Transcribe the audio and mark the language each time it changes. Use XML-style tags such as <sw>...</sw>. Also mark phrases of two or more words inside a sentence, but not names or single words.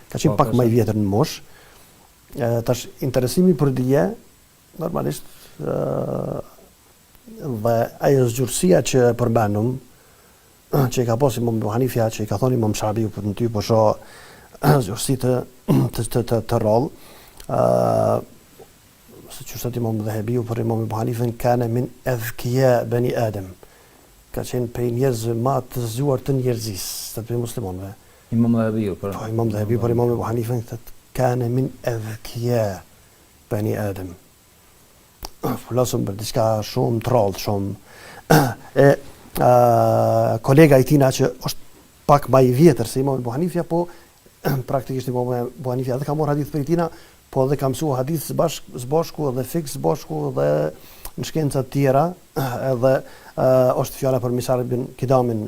<sq>Ka qenë pak më i vjetër në moshë. Tash interesimi për dije normalisht dhe ajo zgjurësia që përmendëm që i ka pas Imam Abu Hanifja, që i ka thonë Imam Shafiu për në ty po shoh zgjurësi të rrollë, se që thot Imam Dhahabiu për Imam Abu Hanifën,</sq> <ar>كان من أذكياء بني آدم,</ar> <sq>ka qenë prej njerëzve më të zgjuar të njerëzisë, të muslimanëve. Imam Dhahabiu për Imam Dhahabiu për Imam Abu Hanifën thotë</sq> <ar>كان من أذكياء بني آدم.</ar> <sq>Flasëm për diçka shumë të rrallë, shumë kolega i tina që është pak më i vjetër se Imam Abu Hanifja, po praktikisht Imam Abu Hanifja edhe ka marrë hadith për tina, po edhe ka mësuar hadith së bashku dhe fik së bashku dhe në shkenca të tjera, edhe është fjala për Misar ibn Kidamin.</sq>